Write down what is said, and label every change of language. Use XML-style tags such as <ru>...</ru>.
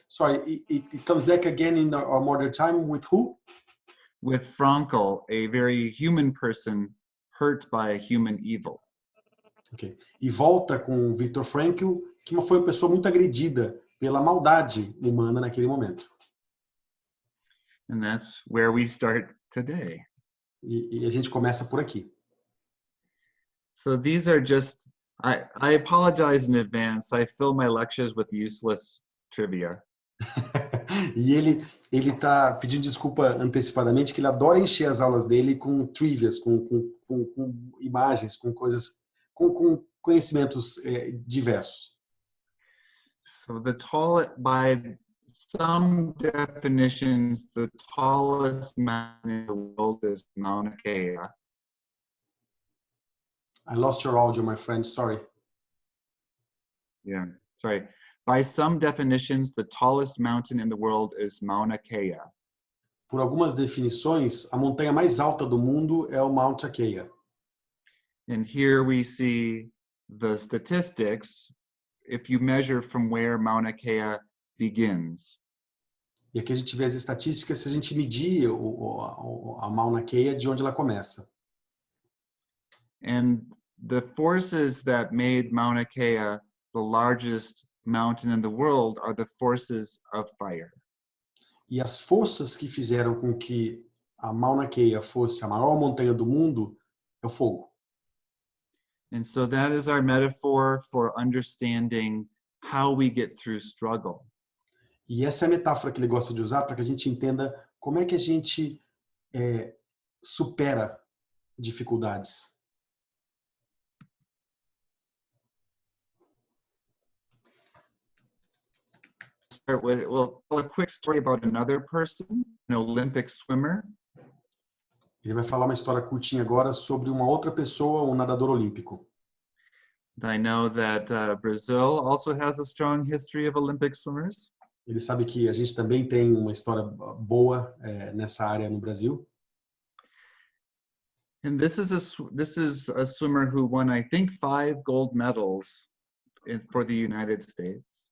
<en>Sorry, it comes back again in our modern time with who? With Frankl, a very human person hurt by a human evil. Okay.</en> <pt>E volta com Viktor Frankl, que foi uma pessoa muito agredida pela maldade humana naquele momento.</pt> <en>And that's where we start today.</en> <pt>E a gente começa por aqui.</pt> <en>So these are just, I apologize in advance. I fill my lectures with useless trivia.</en> <pt>E ele tá pedindo desculpa antecipadamente, que ele adora encher as aulas dele com trivias, com imagens, com coisas, com conhecimentos diversos.</pt> <en>So by some definitions, the tallest mountain in the world is Mauna Kea. I lost your audio, my friend. Sorry. Yeah, sorry. By some definitions, the tallest mountain in the world is Mauna Kea.</en> <pt>Por algumas definições, a montanha mais alta do mundo é o Mauna Kea.</pt> <en>And here we see the statistics. If you measure from where Mauna Kea begins.</en> <pt>E aqui a gente vê as estatísticas se a gente medir a Mauna Kea de onde ela começa.</pt> <en>And the forces that made Mauna Kea the largest mountain in the world are the forces of fire.</en> <pt>E as forças que fizeram com que a Mauna Kea fosse a maior montanha do mundo é o fogo.</pt> <en>And so that is our metaphor for understanding how we get through struggle.</en> <pt>E essa é a metáfora que ele gosta de usar para que a gente entenda como é que a gente supera dificuldades.</pt> <en>We'll tell a quick story about another person, an Olympic swimmer.</en> <pt>Ele vai falar uma história curtinha agora sobre uma outra pessoa, um nadador olímpico.</pt> <en>I know that Brazil also has a strong history of Olympic swimmers.</en> <pt>Ele sabe que a gente também tem uma história boa nessa área no Brasil.</pt> <en>And this is a swimmer who won, I think, 5 gold medals for the United States.</en>